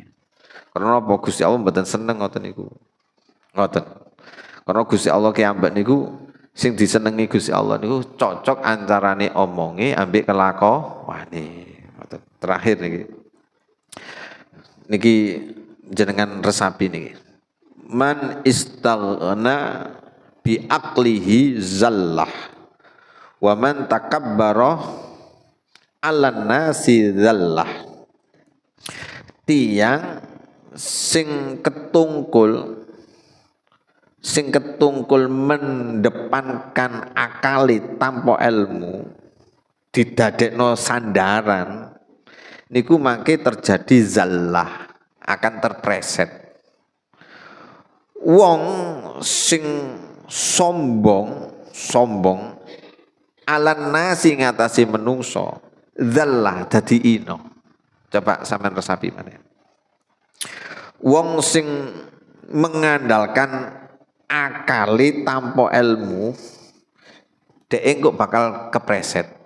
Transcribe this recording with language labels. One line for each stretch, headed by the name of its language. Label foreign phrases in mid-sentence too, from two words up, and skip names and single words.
Javanese: Karena apa Gusti Allah mboten seneng ngoten niku. Ngoten. Karena Gusti Allah kiambak niku sing disenengi Gusti Allah niku cocok antarane omonge ambek kelakuane. Terakhir niki. Niki jenengan resapi niki.
Arabic: من استغنى بعقله ذل ومن تكبر على الناس ذل.
Javanese: Tiang sing ketungkul mendepankan akali tanpa ilmu didadekno sandaran niku mangke terjadi zallah, akan terpreset. Wong sing sombong
Arabic: على الناس
Javanese: ngatasi menungso zallah dadi ino. Coba sampean resapi mana? Wong sing mengandalkan akali tanpa ilmu dhek engko bakal kepreset.